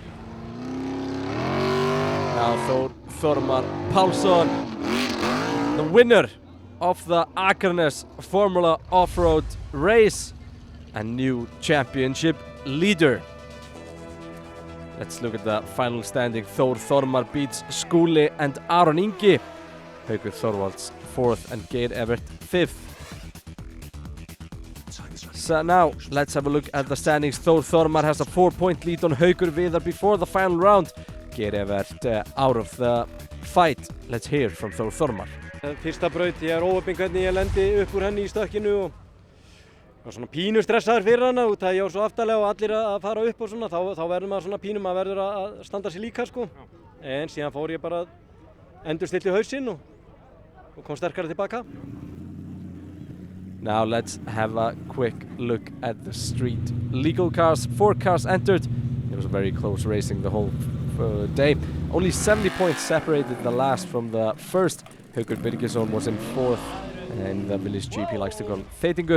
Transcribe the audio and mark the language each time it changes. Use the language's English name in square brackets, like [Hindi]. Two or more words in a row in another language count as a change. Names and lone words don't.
[English] Now Þór Þormar Pálsson, the winner of the Akranes Formula Offroad race and new championship leader. Let's look at the final standing. Þór Þormar beats Skúli and Aron Ingi. Haukur Þorvalds 4th and Geir Evert 5th. So now, let's have a look at the standings. Þór Þormar has a 4-point lead on Haukur Viðar before the final round. Geir Evert out of the fight. Let's hear from Þór Þormar. [Icelandic] Fyrsta braut, ég óheppinn hvernig ég lendi upp úr henni í stökkinu og var svona pínu stressaður fyrir hana út að ég var svo aftarlega og allir að fara upp og svona, þá verður maður svona pínu, maður verður að standa sig líka sko. En síðan fór ég bara endurstilla hausinn og kom sterkari tilbaka. [English] Now let's have a quick look at the street legal cars. 4 cars entered. It was very close racing the whole day. Only 70 points separated the last from the first. Haukur Birgisson was in 4th, and the village GP likes to call Þeitingur.